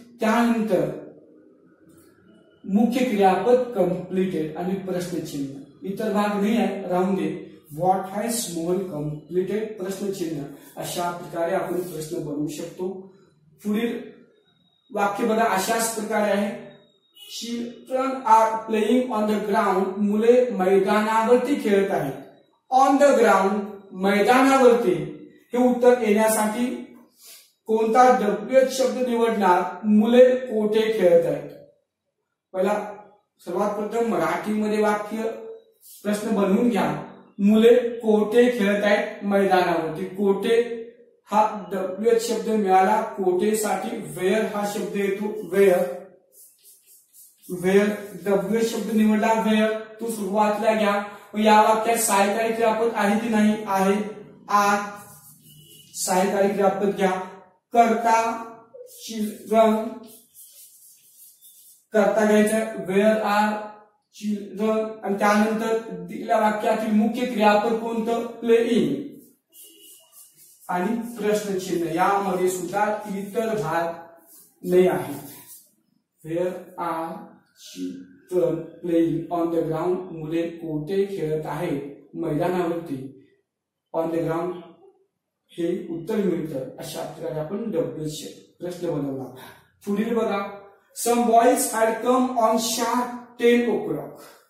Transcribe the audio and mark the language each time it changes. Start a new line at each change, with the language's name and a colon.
Marathi: त्यानंतर मुख्य क्रियापद कंप्लीटेड आणि प्रश्नचिन्ह. इतर भाग नाही आहे, राहून दे.
English: what has Mohan completed
Marathi: प्रश्नचिन्ह. अशा प्रकारे आपण प्रश्न बनवू शकतो. पुढील वाक्य बघा अशाच प्रकारे आहे.
English: Children are playing on the ground.
Marathi: मुले मैदानावरती खेळत आहेत.
English: on the ground
Marathi: मैदानावरती हे उत्तर येण्यासाठी कोणता WH शब्द निवडणार. मुले कोठे खेळत आहेत. पहिला सर्वात प्रथम मराठीमध्ये वाक्य प्रश्न बनवून घ्या. मुले कोठे खेळत आहेत मैदानावरती. कोठे हा WH शब्द मिळाला. कोठेसाठी वेअर हा शब्द येतो. वेअर. वेअर WH शब्द निवडला. वेअर तो सुरुवातीला घ्या. या वाक्यात सहाय्यकारी क्रियापद आहे की नाही, आहे. आर सहाय्यकारी क्रियापद घ्या. कर्ता चिल्ड्रन. कर्ता घ्यायचा
English: Where are children.
Marathi: आणि त्यानंतर दिलेल्या वाक्यातील मुख्य क्रियापद कोणतं, प्लेइंग. आणि प्रश्नचिन्ह. यामध्ये सुद्धा इतर भाग नाही आहेत.
English: Where are children playing on the ground.
Marathi: मुले कोठे खेळत आहेत मैदानावरती.
English: on the ground
Marathi: हे उत्तर मिळतं. अशा प्रकारे आपण WH प्रश्न बनवला. पुढील बघा,
English: Some boys had come on sharp 10 o'clock.